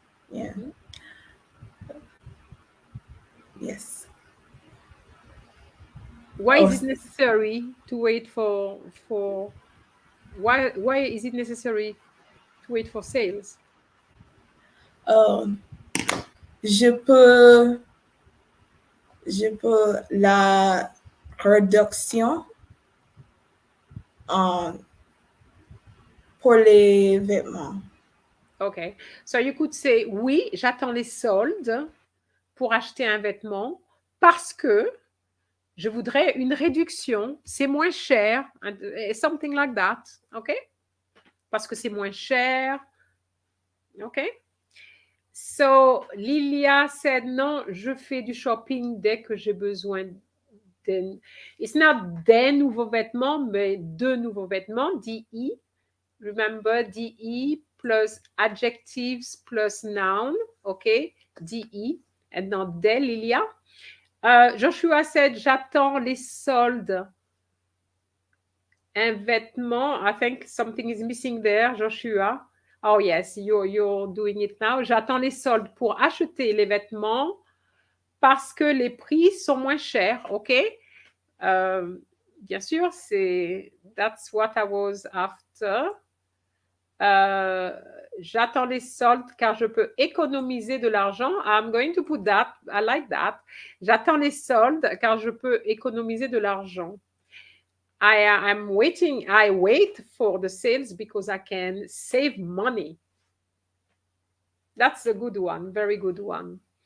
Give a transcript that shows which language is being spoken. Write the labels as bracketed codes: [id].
[en] Yeah. Yes. Why is it necessary to wait for why is it necessary to wait for sales? [fr] Je peux la réduction pour les vêtements. [en] OK. So you could say [fr] oui, j'attends les soldes pour acheter un vêtement parce que je voudrais une réduction, c'est moins cher, [en] something like that. [fr] OK? Parce que c'est moins cher. OK? [en] So, Lilia said, [fr] non, je fais du shopping dès que j'ai besoin de... [en] It's not [fr] des nouveaux vêtements, mais de nouveaux vêtements, DE. [en] Remember, DE plus adjectives plus noun, OK? DE, and not des, Lilia. Joshua said, [fr] j'attends les soldes. [en] Un vêtement, I think something is missing there, Joshua. Oh yes, you're doing it now. [fr] J'attends les soldes pour acheter les vêtements parce que les prix sont moins chers, OK? Bien sûr, [en] that's what I was after. [fr] J'attends les soldes car je peux économiser de l'argent. [en] I'm going to put that. I like that. [fr] J'attends les soldes car je peux économiser de l'argent. [en] I wait for the sales because I can save money. That's a good one, very good one.